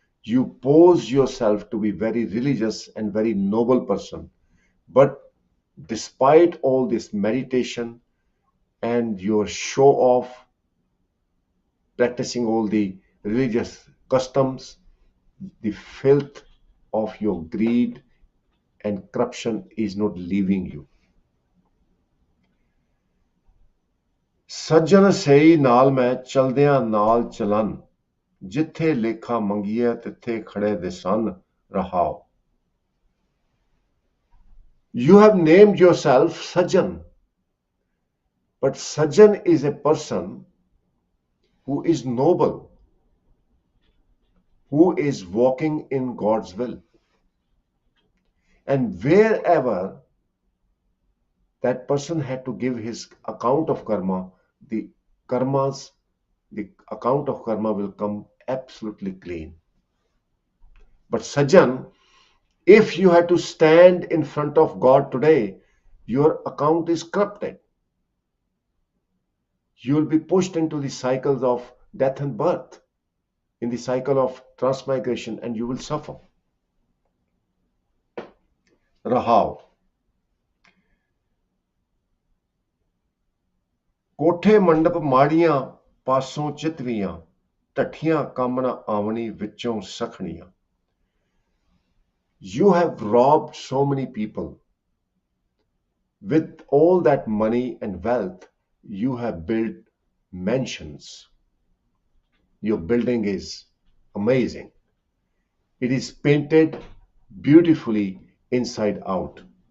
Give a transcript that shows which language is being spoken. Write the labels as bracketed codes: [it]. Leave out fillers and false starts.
[en] You pose yourself to be very religious and very noble person, but despite all this meditation and your show off, practicing all the religious customs, the filth of your greed and corruption is not leaving you. [pa] ਸੱਜਣ ਸਈ ਨਾਲ ਮੈਂ ਚਲਦਿਆਂ ਨਾਲ ਚਲਨ ਜਿੱਥੇ ਲੇਖਾ ਮੰਗੀਏ ਤਿੱਥੇ ਖੜੇ ਦੇ ਸਨ ਰਹਾਓ. [en] You have named yourself Sajjan, but Sajjan is a person who is noble, who is walking in God's will. And wherever that person had to give his account of karma, the account of karma will come absolutely clean. But Sajjan, if you had to stand in front of God today, your account is corrupted. You will be pushed into the cycles of death and birth, in the cycle of transmigration, and you will suffer. Rahav. [pa] ਕੋਠੇ ਮੰਡਪ ਮਾੜੀਆਂ ਪਾਸੋਂ ਚਿਤਵੀਆਂ ਢੱਠੀਆਂ ਕੰਮ ਨਾ ਆਵਣੀ ਵਿੱਚੋਂ ਸਖਣੀਆਂ. [en] You have robbed so many people. With all that money and wealth, you have built mansions. Your building is amazing. It is painted beautifully inside out.